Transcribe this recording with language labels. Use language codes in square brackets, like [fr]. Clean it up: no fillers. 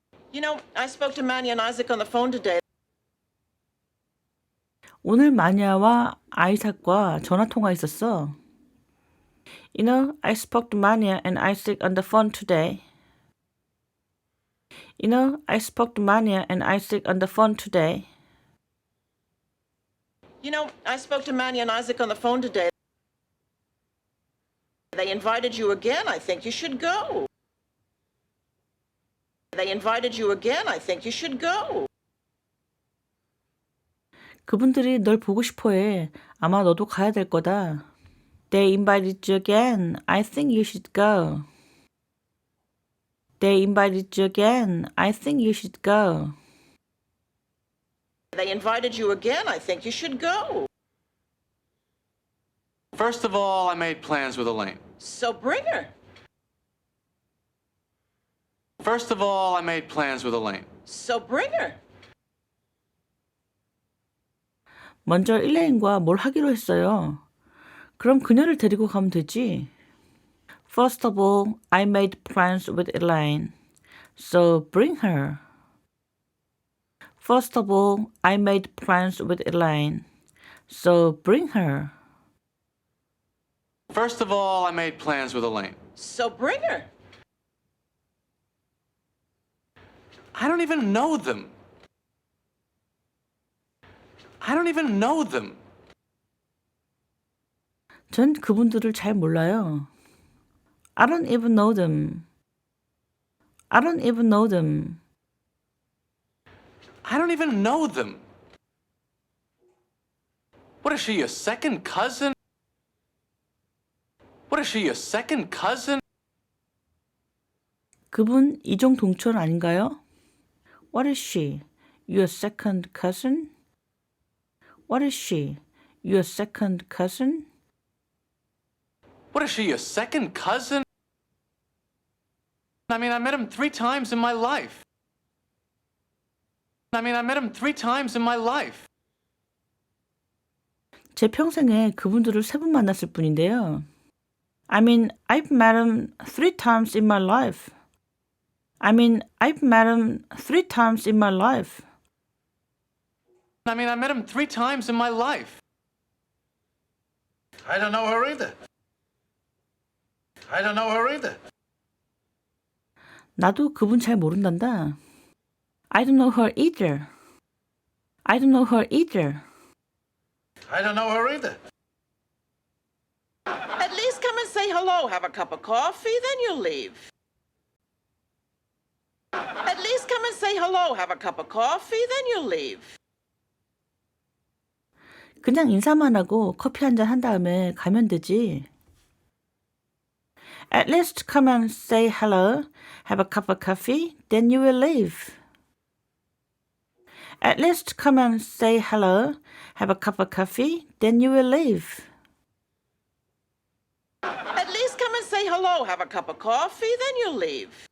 [en] You know, I spoke to Manny and Isaac on the phone today. [ko] 오늘 마니아와 아이삭과 전화 통화했었어. [en] You know, I spoke to Mania and Isaac on the phone today. You know, I spoke to Mania and Isaac on the phone today. You know, I spoke to Manny and Isaac on the phone today. They invited you again. I think you should go. They invited you again. I think you should go. [ko] 그분들이 널 보고 싶어해. 아마 너도 가야 될 거다. [en] They invited you again. I think you should go. They invited you again. I think you should go. They invited you again. I think you should go. First of all, I made plans with Elaine. So bring her. First of all, I made plans with Elaine. So bring her. [ko] 먼저 일레인과 뭘 하기로 했어요. 그럼 그녀를 데리고 가면 되지. [en] First of all, I made plans with Elaine. So bring her. First of all, I made plans with Elaine. So bring her. First of all, I made plans with Elaine. So bring her. I don't even know them. I don't even know them. [ko] 전 그분들을 잘 몰라요. [en] I don't even know them. I don't even know them. I don't even know them. What is she, your second cousin? What is she, your second cousin? [ko] 그분 이종 동촌 아닌가요? [en] What is she? Your second cousin? What is she? Your second cousin? What is she, your second cousin? I met him 3 times in my life. I met him 3 times in my life. [ko] 제 평생에 그분들을 3번 만났을 뿐인데요. [en] I've met him 3 times in my life. I've met him 3 times in my life. I met him 3 times in my life. I don't know her either. I don't know her either. [ko] 나도 그분 잘 모른단다. [en] I don't know her either. I don't know her either. I don't know her either. At least come and say hello, have a cup of coffee, then you'll leave. At least come and say hello, have a cup of coffee, then you'll leave. [ko] 그냥 인사만 하고 커피 한잔 한 다음에 가면 되지. [en] At least come and say hello, have a cup of coffee, then you will leave. At least come and say hello, have a cup of coffee, then you will leave. At least come and say hello, have a cup of coffee, then you'll leave.